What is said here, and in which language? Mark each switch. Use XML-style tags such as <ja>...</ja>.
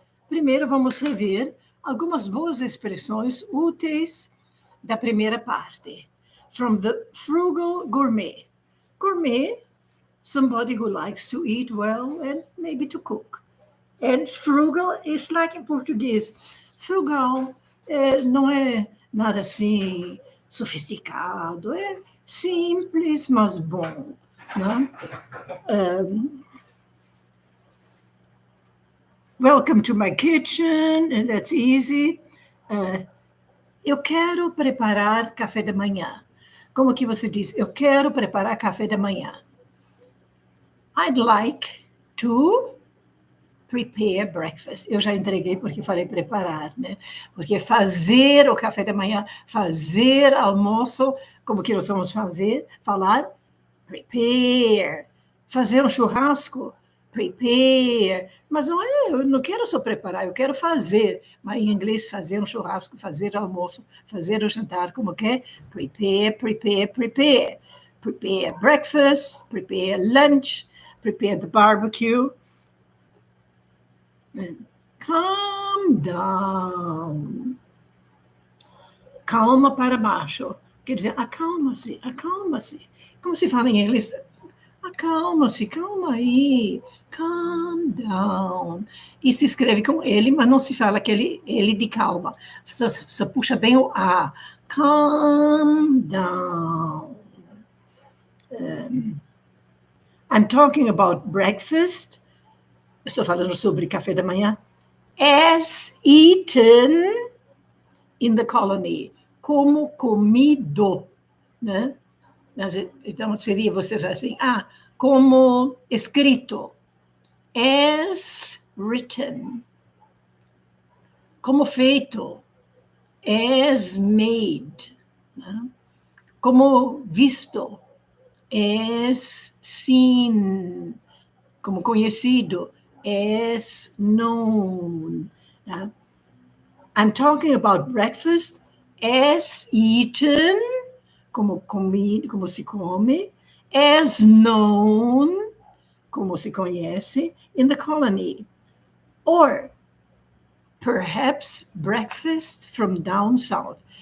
<pt>Primeiro vamos rever algumas boas expressões úteis da primeira parte.</pt> <en>From the frugal gourmet. Gourmet, somebody who likes to eat well and maybe to cook. And frugal is like</en> <pt>em português. Frugal não é nada assim sofisticado, é simples, mas bom. Né?</pt> <en>Welcome to my kitchen, and that's easy.</en> <pt>Eu quero preparar café da manhã. Como que você diz? Eu quero preparar café da manhã.</pt> <en>I'd like to prepare breakfast.</en> <pt>Eu já entreguei porque falei preparar, né? Porque fazer o café da manhã, fazer almoço, como que nós vamos falar?</pt> <en>Prepare.</en> <pt>Fazer um churrasco? Prepare. Mas não é, eu não quero só preparar, eu quero fazer. Mas em inglês, fazer um churrasco, fazer almoço, fazer o jantar, como que é?</pt> <en>Prepare, prepare, prepare. Prepare breakfast, prepare lunch, prepare the barbecue. Calm down.</en> <pt>Calma para baixo. Quer dizer, acalma-se, acalma-se. Como se fala em inglês? Acalma-se, calma aí.</pt> <en>Calm down.</en> <pt>E se escreve com ele, mas não se fala aquele ele de calma. Só puxa bem o A.</pt> <en>Calm down. I'm talking about breakfast.</en> <pt>Estou falando sobre café da manhã.</pt> <en>As eaten in the colony.</en> <pt>Como comido. Né? Então, seria você falar assim, como escrito.</pt> <en>As written.</en> <pt>Como feito.</pt> <en>As made.</en> <pt>Né? Como visto.</pt> <en>As seen.</en> <pt>Como conhecido.</pt> <en>As known. Né? I'm talking about breakfast as eaten,</en> <pt>como comido, como se come,</pt> <en>as known,</en> <pt>como se conhece,</pt> <en>in the colony. Or perhaps breakfast from down south.</en>